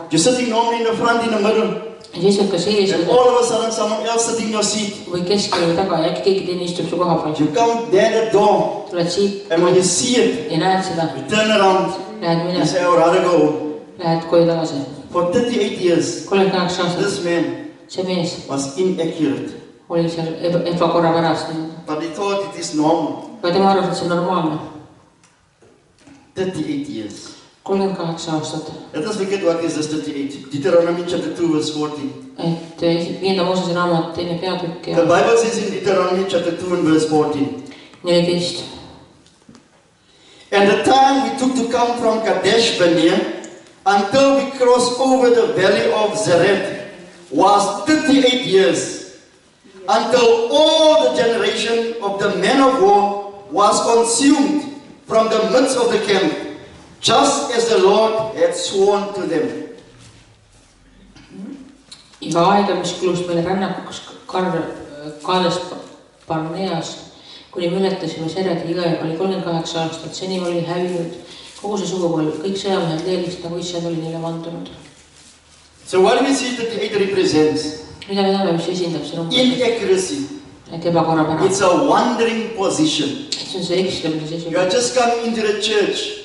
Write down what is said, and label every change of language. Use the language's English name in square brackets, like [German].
[English] You're sitting normally in the front, in the middle. [Estonian] Ja siis on ka sees [English] And all of a sudden someone else sitting in your seat. [Estonian] või keskel või taga ja äkki keegi teine istub su koha peal. [English] You come there at the door. [Estonian] Tuled siit [English] And when you see it, [Estonian] ja näed seda. [English] you turn around. [Estonian] Lähed [English] You [Estonian] minema. [English] say, I would rather go home. [Estonian] Lähed koju tagasi. [English] For 38 years, [Estonian] 38 aastat. [English] this man [Estonian] See mees [English] was inaccurate. [Estonian] oli seal ebakorrapärast. [English] But he thought it is normal. [Estonian] Aga tema arvas, et see on normaalne. [English] 38 years. [Estonian] 38 aastat. [English] Let us look at what is this 38. Deuteronomy chapter 2 verse 14. [Estonian] Et 5. Moosese raamat, 2. peatükk [English] The [Estonian] ja [English] Bible says in Deuteronomy chapter 2 and verse 14. [Estonian] 14. [English] And the time we took to come from Kadesh Barnea until we crossed over the valley of Zereth was 38 years. Until all the generation of the men of war was consumed from the midst of the camp, just as the Lord had sworn to them. [Estonian] Iga aega, mis kulus meile rännakuks Kaades Barneas, kuni me ületasime Seredi jõe, oli 38 aastat. Seni oli hävinud kogu see sugupõlv, kõik sõjamehed leelist, nagu issand oli neile vandunud. [English] So what we see 38 represents? [Estonian] Mida me näeme, mis esindab see number? [English] Inaccuracy. [Estonian] Et ebakorrapära. [English] It's a wandering position. [Estonian] See on see ekslemise [English] You [Estonian] seisukoht. [English] are just coming into the church,